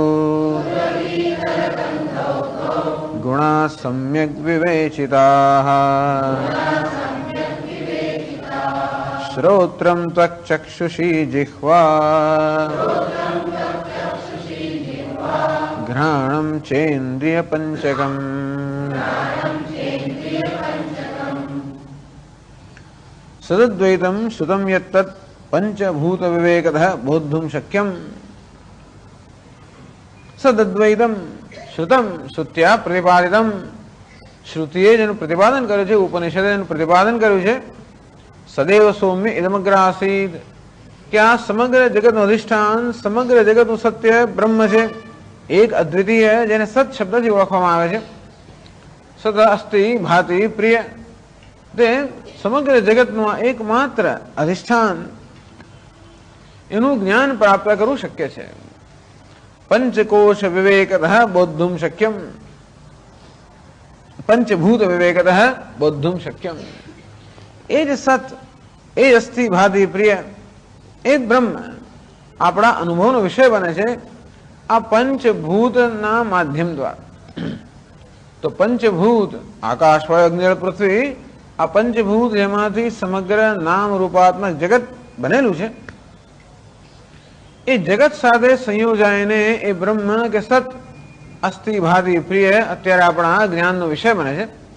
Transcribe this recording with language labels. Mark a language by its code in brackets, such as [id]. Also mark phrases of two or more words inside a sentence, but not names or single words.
[sa] गुणाः सम्यग् विवेचिताः श्रोत्रं त्वक्चक्षुषी जिह्वा घ्राणं चेन्द्रियपञ्चकम् सदद्वैतं श्रुतं यत्तत् पंचभूतविवेकतः बोद्धुं शक्यम्. सदद्वैतम् श्रुतम् श्रुत्या प्रतिपादितम्, [gu] શ્રુતિએ જેનું પ્રતિપાદન કર્યું છે, ઉપનિષદે જેનું પ્રતિપાદન કર્યું છે, [sa] सदेव सौम्य इदमग्र आसीत्, [gu] કે આ સમગ્ર જગતનું અધિષ્ઠાન, સમગ્ર જગતનું સત્ય બ્રહ્મ છે, એક અદ્વિતીય જેને સત શબ્દથી ઓળખવામાં આવે છે. [sa] सत् अस्ति भाति प्रिय, [gu] તે સમગ્ર જગતનું એકમાત્ર અધિષ્ઠાન, એનું જ્ઞાન પ્રાપ્ત કરવું શક્ય છે. [sa] पंचकोश विवेकतः बोद्धुं शक्यम, पंचभूत विवेकतः बोद्धुं शक्यम. [gu] એ જ સત, એ અસ્થિ ભાતિ પ્રિય, એ બ્રહ્મ આપણા અનુભવનો વિષય બને છે આ પંચભૂતના માધ્યમ દ્વારા. તો પંચભૂત આકાશ વાયુ અગ્નિ જળ પૃથ્વી, આ પંચભૂત જેમાંથી સમગ્ર નામ રૂપાત્મક જગત બનેલું છે, એ જગત સાથે સંયોજાઈને એ બ્રહ્મ કે [sa] सत् अस्ति भाति प्रिय [gu] અત્યારે આપણા જ્ઞાનનો વિષય બને છે.